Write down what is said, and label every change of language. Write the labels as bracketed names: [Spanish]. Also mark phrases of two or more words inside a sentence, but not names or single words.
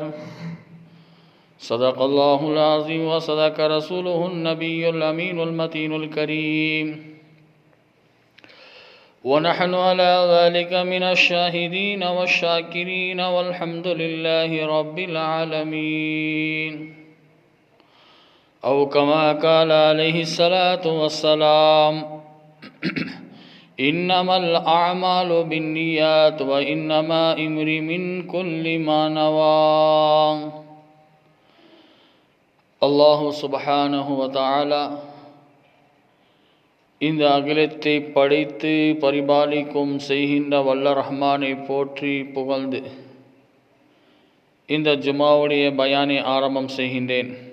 [Arabic] صدق الله العظيم وصدق رسوله النبي الأمين المتين الكريم، ونحن على ذلك من الشاهدين والشاكرين والحمد لله رب العالمين. أو كما قال عليه الصلاة والسلام: إنما الأعمال بالنيات وإنما امرئ من كل ما نوى. [Tamil] அல்லாஹு [Arabic] سبحانه وتعالى [Tamil] இந்த அகிலத்தை படைத்து பரிபாலிக்கும் செய்கின்ற வல்ல ரஹ்மானை போற்றி புகழ்ந்து இந்த ஜுமாவுடைய பயானை ஆரம்பம் செய்கின்றேன்.